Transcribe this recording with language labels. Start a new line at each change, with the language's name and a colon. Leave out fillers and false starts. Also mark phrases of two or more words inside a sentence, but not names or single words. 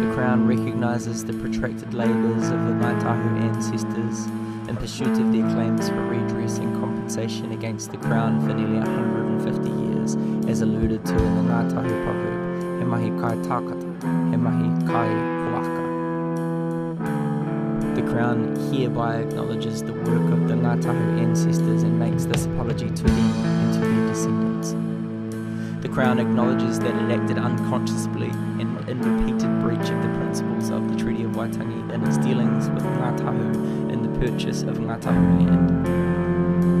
English: Crown recognises the protracted labours of the Ngāi Tahu ancestors in pursuit of their claims for redress and compensation against the Crown for nearly 150 years, as alluded to in the Ngāi Tahu proverb,
Māori: He mahi kai tākata, he mahi kai puaka.
English: The Crown hereby acknowledges the work of the Ngāi Tahu ancestors and makes this apology to them and to their descendants. The Crown acknowledges that it acted unconsciously and in repeated breach of the principles of the Treaty of Waitangi in its dealings with Ngāi Tahu in the purchase of Ngāi Tahu land.